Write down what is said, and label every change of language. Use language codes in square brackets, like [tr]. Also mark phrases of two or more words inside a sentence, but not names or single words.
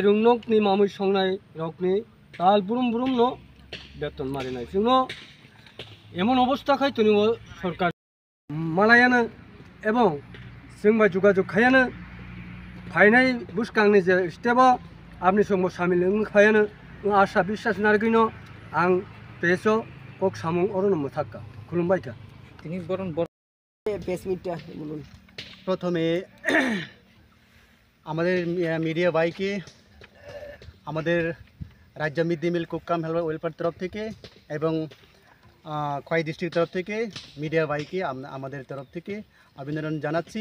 [trp] रोंरंनि मामै संनाय रकनि ताल बुरुम बुरुम न बेतन मारिनाय जोंनो एमन अबस्था खायतनि सरकार मालायानो एवं जोंबा जुगाजुग खायानो फायनाय बुसकांनि जे स्टेपा आपनि संबो सामिल खायानो आशा বিশ্বাস नारगैनो आं पेसो कक सामुं अरन मुथाक्का खुलुमबायका [bn] তিনি বরণ প্রথমে আমাদের মিডিয়া ভাইকে আমাদের রাজ্য [en] mid day meal cook-cum welfare [bn] তরফ থেকে এবং খোয়াই ডিস্ট্রিক্ট তরফ থেকে মিডিয়া ভাইকে আমাদের তরফ থেকে অভিনন্দন জানাচ্ছি।